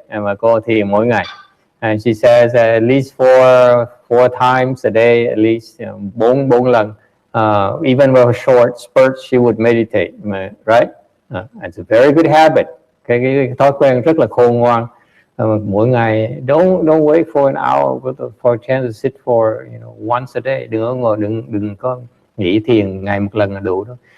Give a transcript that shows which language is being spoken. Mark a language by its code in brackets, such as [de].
[vi] Và cô thiền mỗi ngày. [en] And she says at least four times a day, at least 4 lần. Even with short spurts, she would meditate, right? It's a very good habit. [vi] Cái thói quen rất là khôn ngoan. Mỗi ngày, [en] don't wait for an hour for a chance to sit for once a day. [vi] Đừng có nghỉ thiền ngày một lần là đủ đâu.